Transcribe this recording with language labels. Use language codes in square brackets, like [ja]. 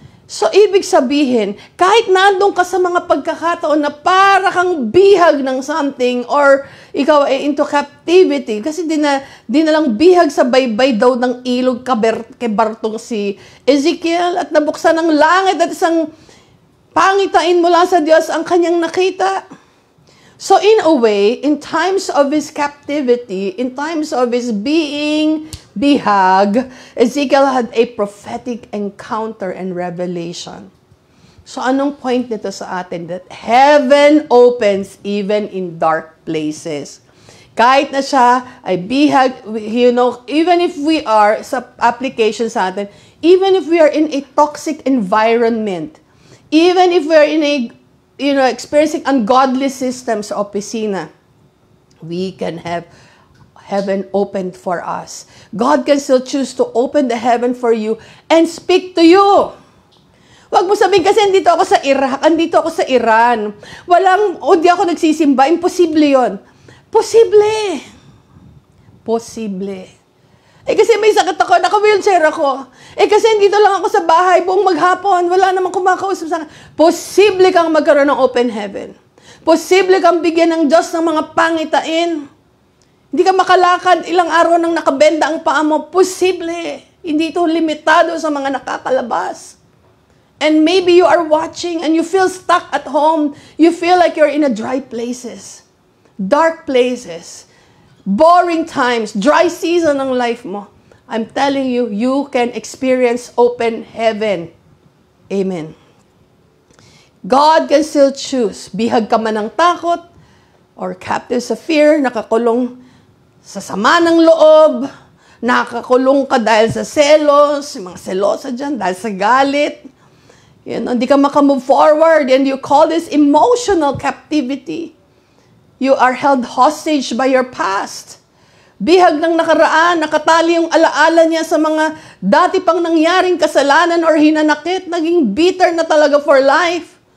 [tl] So, ibig sabihin, kahit nandun ka sa mga pagkakataon na para kang bihag ng something or ikaw ay [en] into captivity, [tl] kasi di na lang bihag sa baybay daw ng ilog kebartong si Ezekiel at nabuksan ng langit at isang pangitain mula sa Diyos ang kanyang nakita. [en] So, in a way, in times of his captivity, in times of his being bihag, Ezekiel had a prophetic encounter and revelation. So, [tl] anong point nito sa atin? [en] That heaven opens even in dark places. [tl] Kahit na siya ay bihag, [en] you know, even if we are, [tl] sa application sa atin, [en] even if we are in a toxic environment, even if we are in a, you know, experiencing ungodly systems [tl] sa opisina, [en] we can have heaven opened for us. God can still choose to open the heaven for you and speak to you. [tl] Wag mo sabihin kasi andito ako sa Iraq, andito ako sa Iran. Di ako nagsisimba. Imposible yon. Posible. Posible. Kasi may sakit ako, naka-wheelchair ako. Kasi andito lang ako sa bahay buong maghapon. Wala namang kumakausap sa akin. Posible kang magkaroon ng open heaven. Posible kang bigyan ng Diyos ng mga pangitain. Hindi ka makalakad, ilang araw nang nakabenda ang paa mo. Posible. Hindi ito limitado sa mga nakakalabas. [en] And maybe you are watching and you feel stuck at home. You feel like you're in a dry places. Dark places. Boring times. Dry season ng life mo. I'm telling you, you can experience open heaven. Amen. God can still choose. [tl] Bihag ka man ng takot or captive sa fear, nakakulong sa sama ng loob, nakakulong ka dahil sa selos, yung mga selosa dyan, dahil sa galit. Hindi ka makamove forward [en] and you call this emotional captivity. You are held hostage by your past. [tl] Bihag ng nakaraan, nakatali yung alaala niya sa mga dati pang nangyaring kasalanan or hinanakit, naging bitter na talaga [en] for life.